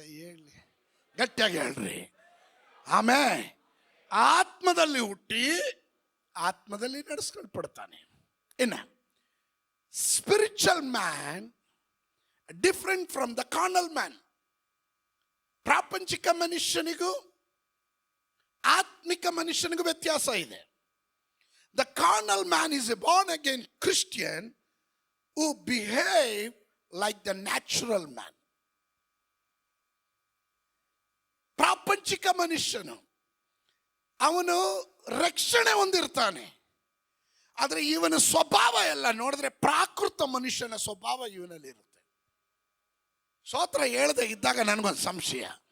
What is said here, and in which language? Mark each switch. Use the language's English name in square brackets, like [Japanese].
[Kannada] ಹೇಳಿ, ಗಟ್ಟಿಯಾಗಿ ಹೇಳ್ರಿ. ಆಮೇಲೆ ಆತ್ಮದಲ್ಲಿ ಹುಟ್ಟಿ ಆತ್ಮದಲ್ಲಿ ನಡೆಸಲ್ಪಡ್ತಾನೆ. [English] ಇನ್ನ spiritual man different from the carnal man. [Kannada] ಪ್ರಾಪಂಚಿಕ ಮನುಷ್ಯನಿಗೂ ಆತ್ಮಿಕ ಮನುಷ್ಯನಿಗೂ ವ್ಯತ್ಯಾಸ ಇದೆ. [English] The carnal man is a born again Christian who behave like the natural man. [Kannada] ಪ್ರಾಪಂಚಿಕ ಮನುಷ್ಯನು ಅವನು ರಕ್ಷಣೆ ಹೊಂದಿರ್ತಾನೆ, ಆದರೆ ಇವನ ಸ್ವಭಾವ ಎಲ್ಲ ನೋಡಿದ್ರೆ ಪ್ರಾಕೃತ ಮನುಷ್ಯನ ಸ್ವಭಾವ ಇವನಲ್ಲಿ ಇರುತ್ತೆ. ಸ್ತೋತ್ರ. ಹೇಳದೆ ಇದ್ದಾಗ ನನಗೊಂದು ಸಂಶಯ.